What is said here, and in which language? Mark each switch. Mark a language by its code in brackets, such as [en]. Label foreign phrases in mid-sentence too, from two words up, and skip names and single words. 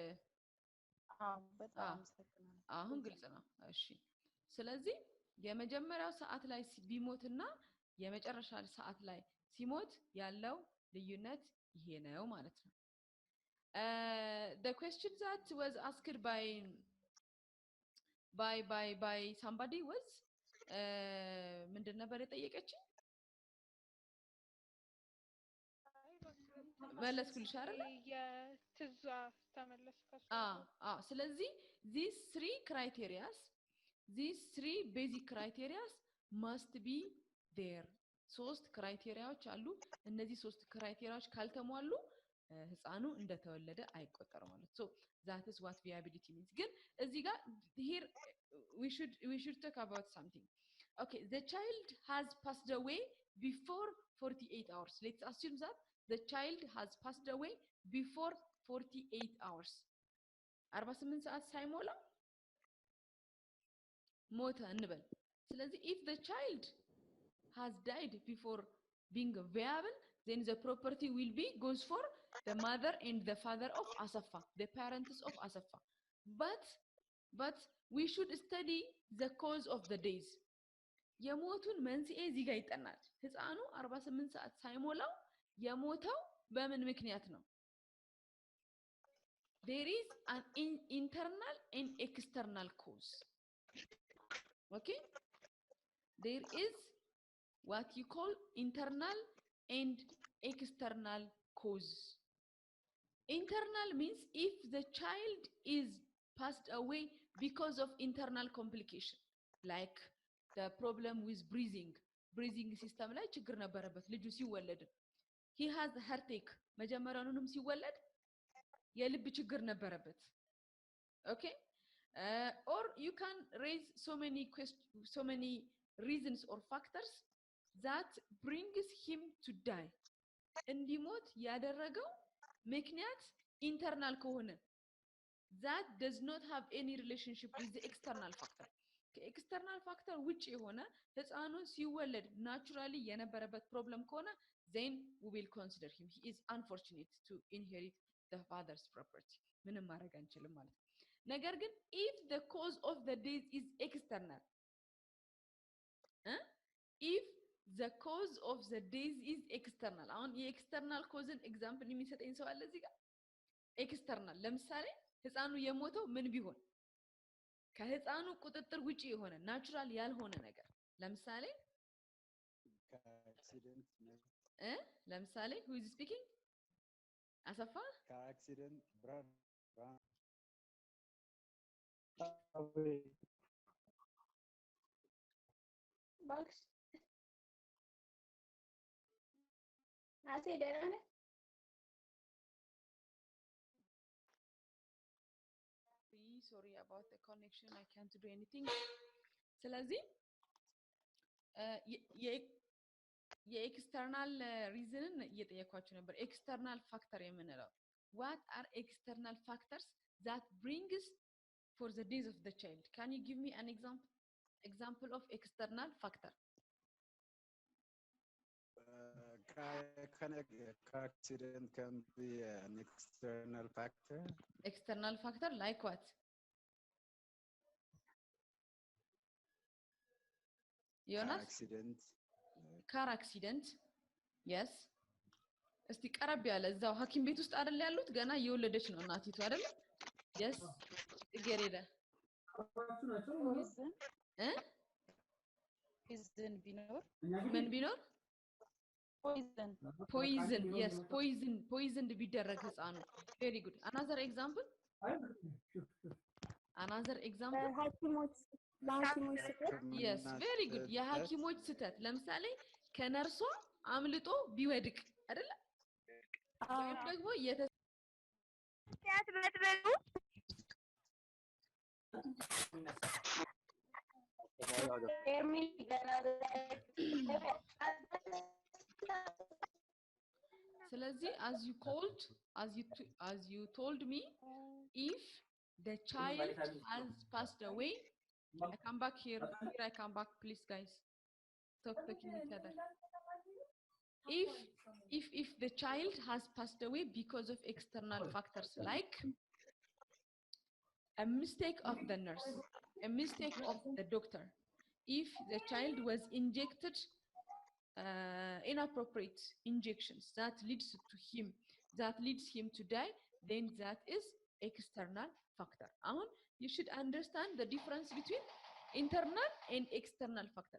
[am] በጣም አመሰግናለሁ። አሁን ግልጽ ነው። እሺ ስለዚህ የመጀመሪያው ሰዓት ላይ ቢሞትና የመጨረሻ ሰዓት ላይ ሲሞት ያለው ልዩነት ይሄ ነው ማለት ነው። [en] The question that was asked by somebody was [am] ምንድን ነበር የጠየቀችኝ? መለስኩልሽ አይደል? የትዛ ተመለስከሽ? [en] ስለዚህ these three basic criteria must be there. [am] ሶስት ክራይቴሪያዎች አሉ። እነዚህ ሶስት ክራይቴሪያዎች ካልተሟሉ ህፃኑ እንደተወለደ አይቆጠርም ማለት ነው። [en] So that is what viability means. [am] ግን እዚህ ጋር [en] here we should talk about something. Okay, the child has passed away before 48 hours. Let's assume that the child has passed away before 48 hours. [am] 48 ሰዓት ሳይሞላ ሞተ እንበል። [en] ስለዚህ if the child has died before being viable, then the property will be goes for the mother and the father of Asafa, the parents of Asafa. But we should study the cause of the days. [am] የሞቱን መንስኤ እዚህ ጋር ይጠናል። ህፃኑ 48 ሰዓት ሳይሞላው የሞተው በምን ምክንያት ነው? [en] There is an internal and external cause. Okay? There is what you call internal and external cause. Internal means if the child is passed away because of internal complication, like the problem with breathing system [am] ላይ ችግር ነበረበት ልጁ ሲወለድ [en] he has a heartache [am] መጀመሪያውንም ሲወለድ የልብ ችግር ነበረበት [en] okay or you can raise so many reasons or factors that brings him to die [am] እንዲሞት ያደረገው [en] ምክንያት internal ከሆነ that does not have any relationship with the external factor [am] ከኤክስተርናል ፋክተር ውጪ የሆነ ህፃኑ ሲወለድ ናቹራሊ የነበረበት ፕሮብለም ከሆነ [en] then we will consider him he is unfortunate to inherit the father's property [am] ምንም ማድረግ አንችልም ማለት ነው። ነገር ግን [en] if the cause of the death is external if the cause of the death is external [am] አሁን የኤክስተርናል ኮዝን ኤግዛምፕል የሚሰጠኝ ሰው አለ እዚህ ጋር ኤክስተርናል ለምሳሌ ህፃኑ የሞተው ምን ቢሆን ከህፃኑ ቁጥጥር ውጪ የሆነ ናቹራል ያልሆነ ነገር ለምሳሌ [en] accident ለምሳሌ who is speaking አሰፋ car accident run [am] box አሴ ደህና ነህ? [en] sorry about the connection I can't do anything [am] ስለዚህ የኤክስተርናል ሪዝንን እየጠየኳችሁ ነበር ኤክስተርናል ፋክተር የምንለው [en] what are external factors that brings for the days of the child can you give me an example of external factor car accident can be an external factor like what Jonas car accident yes [am] እስቲ ቀረብ ያለ እዛው ሐኪም ቤት ውስጥ አይደል ያሉት ገና እየወለደች ነው እናቲቱ አይደል yes ገሬዳ poison ቢኖር ምን ቢኖር [en] poison yes poisoned [am] ቢደረግ ህፃኑ [en] very good another example [am] ሐኪሞች [en] yes very good [am] የሐኪሞች ስህተት ለምሳሌ ከነርሷ አምልጦ ቢወድቅ አይደል ወይም ደግሞ ያትበጥበጡ [en] ስለዚህ as you told me if the child has passed away I come back here I come back please guys stop talking each other if the child has passed away because of external factors like a mistake of the nurse a mistake of the doctor if the child was injected inappropriate injections that leads him to die then that is external factor you should understand the difference between internal and external factor